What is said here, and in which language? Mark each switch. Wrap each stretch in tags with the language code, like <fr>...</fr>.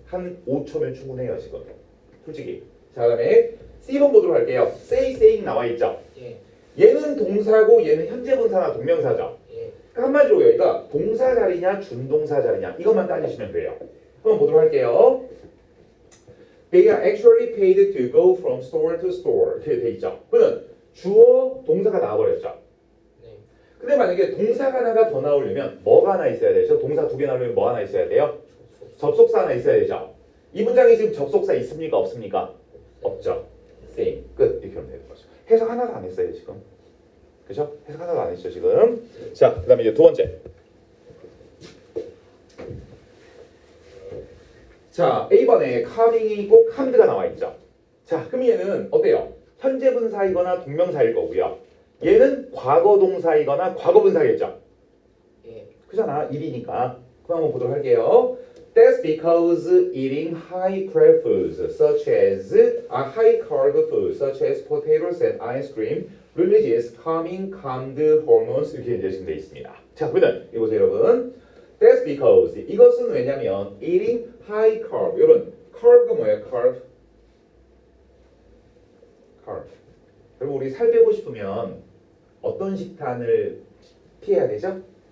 <ko>한 5초면 충분해요 지금. 솔직히. 자, 그다음에 C번 보도록 할게요. say, saying 나와 있죠. 예. 얘는 동사고 얘는 현재 분사나 동명사죠. 예. 그러니까 한마디로 여기가 동사 자리냐 준동사 자리냐 이것만 따지시면 돼요. 한번 보도록 할게요.</ko> <en>They are actually paid to go from store to store</en> <ko>이렇게 돼 있죠. 그러면 주어 동사가 나와버렸죠. 네. 근데 만약에 동사가 하나가 더 나오려면 뭐가 하나 있어야 되죠? 동사 2개 나오려면 뭐 하나 있어야 돼요? 접속사 하나 있어야 되죠. 이 문장에 지금 접속사 있습니까? 없습니까? 없죠. same. 끝. 이렇게 하면 되는 거죠. 해석 하나도 안 했어요 지금. 그죠? 해석 하나도 안 했죠 지금. 자, 그 다음에 이제 두 번째. 자, A번에 coming이 있고 comed가 나와 있죠. 자, 그럼 얘는 어때요? 현재 분사이거나 동명사일 거고요. 얘는 과거 동사이거나 과거 분사겠죠. 예. 그잖아. 일이니까. 그럼 한번 보도록 할게요.</ko> <en>That's because eating high carb foods such as high carb foods such as potatoes and ice cream releases calming hormones</en> <ko>이렇게 이제 지금 돼 있습니다. 자, 그러면 이거 보세요, 여러분.</ko> <en>That's because</en> <ko>이것은 왜냐면</ko> <en>eating high carb</en> <ko>여러분 carb가 뭐예요?</ko> <en>carb.</en> <ko>여러분 우리 살 빼고 싶으면 어떤 식단을 피해야 되죠?</ko>